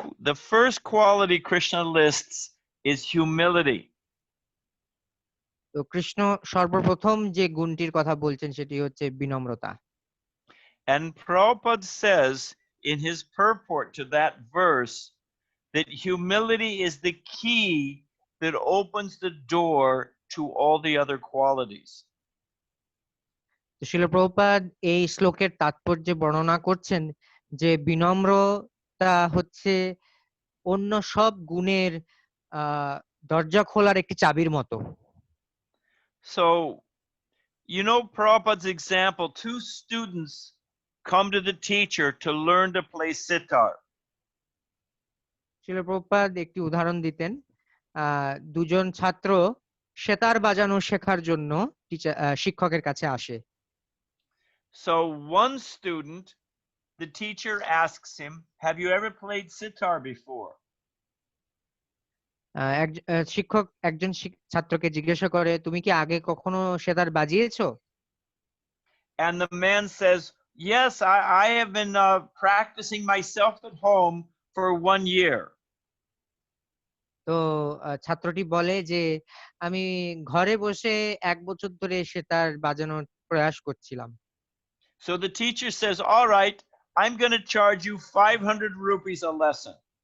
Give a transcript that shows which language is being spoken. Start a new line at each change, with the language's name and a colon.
English: The first quality Krishna lists is humility.
Bangla: তো কৃষ্ণ সর্বপ্রথম যে গুণটির কথা বলছেন সেটি হচ্ছে বিনম্রতা।
English: And Prabhupada says in his purport to that verse that humility is the key that opens the door to all the other qualities.
Bangla: Srila Prabhupada এই শ্লোকের তাৎপর্য বর্ণনা করছেন যে বিনম্রতা হচ্ছে অন্য সব গুণের দরজা খোলার একটি চাবির মতো।
English: So, Prabhupada's example, two students come to the teacher to learn to play sitar.
Bangla: Srila Prabhupada একটি উদাহরণ দিতেন, দুজন ছাত্র সেতার বাজানো শেখার জন্য শিক্ষকের কাছে আসে।
English: So one student, the teacher asks him, have you ever played sitar before?
Bangla: শিক্ষক একজন ছাত্রকে জিজ্ঞাসা করে, তুমি কি আগে কখনো sitar বাজিয়েছো?
English: And the man says, yes, I have been practicing myself at home for 1 year.
Bangla: তো ছাত্রটি বলে যে আমি ঘরে বসে 1 বছর ধরে সেতার বাজানোর প্রয়াস করছিলাম।
English: So the teacher says, all right, I'm going to charge you 500 rupees a lesson.